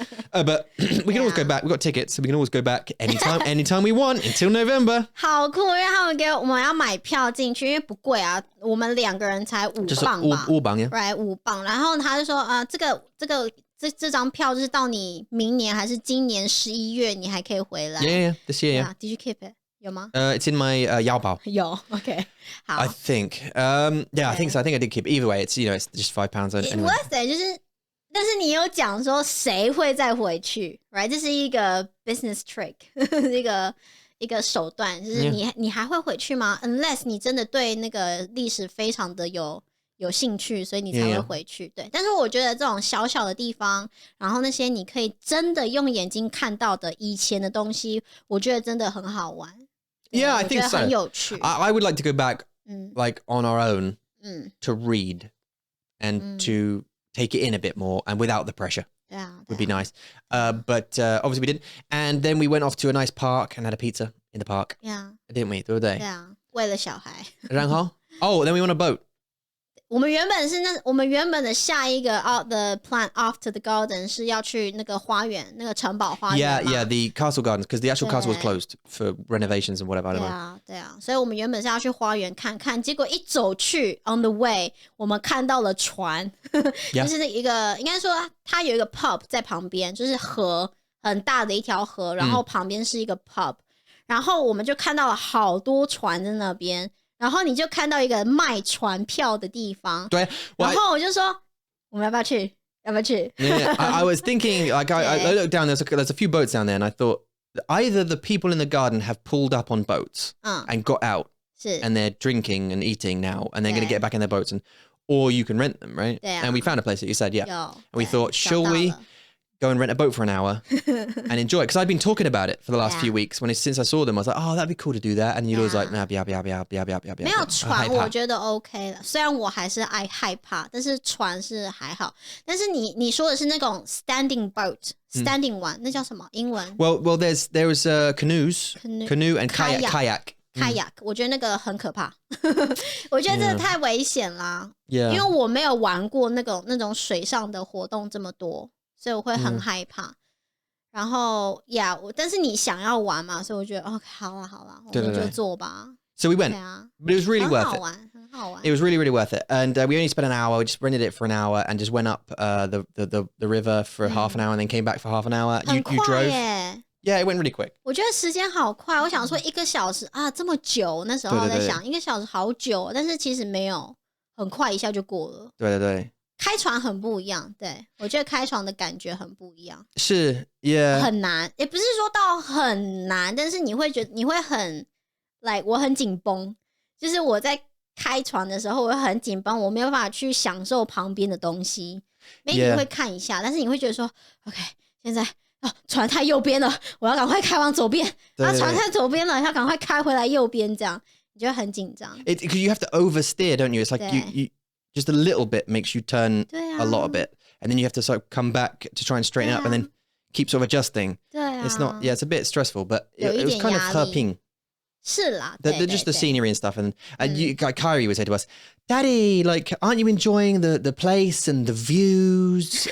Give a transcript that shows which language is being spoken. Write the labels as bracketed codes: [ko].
[en] But we can always go back. We've got tickets, so we can always go back anytime we want until November. [zh] 好酷，因为他们给我们要买票进去，因为不贵啊，我们2个人才5磅吧， 5磅 [en] yeah. right [zh] 5磅。然后他就说这张票就是到你明年还是今年11月你还可以回来。 [en] Yeah, this year. Yeah. Did you keep it? [zh] 有吗？ [en] It's in my [zh] 腰包. 有 ，OK， 好。 [en] I think. Yeah, I think so. I think I did keep it. Either way, it's it's just £5. Anyway. [zh] 哇塞，就是，但是你有讲说谁会再回去 ， [en] right？ [zh] 这是一个 [en] business trick， [zh] 一个手段，就是你还会回去吗 ？ [en] Unless [zh] 你真的对那个历史非常的有兴趣，所以你才会回去。对，但是我觉得这种小小的地方，然后那些你可以真的用眼睛看到的以前的东西，我觉得真的很好玩。 [en] Yeah, I think so. [zh] 很有趣。 [en] I would like to go back, like on our own, to read and to take it in a bit more, and without the pressure. Would be nice. But obviously we didn't. And then we went off to a nice park and had a pizza in the park. Yeah. Didn't we? The other day. [zh] 对啊，为了小孩。然后 [en] Oh, then we went on a boat. [zh] 我们原本的下一个 [en] the plan after the garden [zh] 是要去那个花园，那个城堡花园 [en] Yeah, the castle gardens, because the actual castle was [zh] 对 [en] closed for renovations and whatever. I don't [zh] 对 [en] know. [zh] 啊，对啊，所以我们原本是要去花园看看，结果一走去 [en] on the way， [zh] 我们看到了船，就是一个应该说它有一个 pub 在旁边，就是河很大的一条河，然后旁边是一个 pub，然后我们就看到了好多船在那边。然后你就看到一个卖船票的地方，对，然后我就说我们要不要去？要不要去 [en] Yeah, I was thinking, like, I looked down, there's a few boats down there, and I thought either the people in the garden have pulled up on boats and got out, [zh] 是 [en] and they're drinking and eating now, and they're going to get back in their boats, or you can rent them, right? [zh] 对啊 [en] And we found a place that you said, yeah. [zh] 有 [en] And we thought, [zh] 找 [en] shall [zh] 到 [en] we [zh] 了 [en] go and rent a boat for an hour and enjoy it? Because I've been talking about it for the last few weeks. Since I saw them, I was like, oh, that'd be cool to do that. And you was like, nah, [zh] 不要。没有船我觉得 OK 了，虽然我还是害怕，但是船是还好。但是你说的是那种 [en] standing boat、standing one， [zh] 那叫什么英文 [en] Well, there was canoe and kayak. [zh] kayak， 我觉得那个很可怕，我觉得这个太危险啦。 [en] Yeah. [zh] 因为我没有玩过那种水上的活动这么多，所以我会很害怕。然后但是你想要玩嘛，所以我觉得 OK， 好啦，我们就做吧。 [en] So we went, [zh] 对啊， [en] but it was really [zh] 很 [en] worth [zh] 好 [en] it. [zh] 玩，很好玩。 [en] It was really, really worth it. And we only spent an hour. We just rented it for an hour and just went up the river for half an hour and then came back for half an hour. [zh] 很 [en] You [zh] 快 [en] drove? [zh] 耶。 [en] Yeah, it went really quick. [zh] 我觉得时间好快，我想说1个小时啊，这么久。那时候在想1个小时好久，但是其实没有，很快一下就过了。对。开船很不一样，对，我觉得开船的感觉很不一样。是 [en] Yeah. [zh] 很难，也不是说到很难，但是你会觉得你会很 [en] like [zh] 我很紧绷，就是我在开船的时候我会很紧绷，我没有办法去享受旁边的东西。 [en] maybe [zh] 你会看一下，但是你会觉得说 OK， 现在船太右边了，我要赶快开往左边。船太左边了，要赶快开回来右边，这样你就会很紧张。 [en] Because you have to oversteer, don't you? It's like you just a little bit makes you turn a lot of it, and then you have to sort of come back to try and straighten up, and then keep sort of adjusting. [zh] 对 [en] it's not. Yeah, it's a bit stressful, but it was kind of [zh] 和平。是啦， [en] just the scenery and stuff, and Kyrie would say to us, "Daddy, like, aren't you enjoying the place and the views?"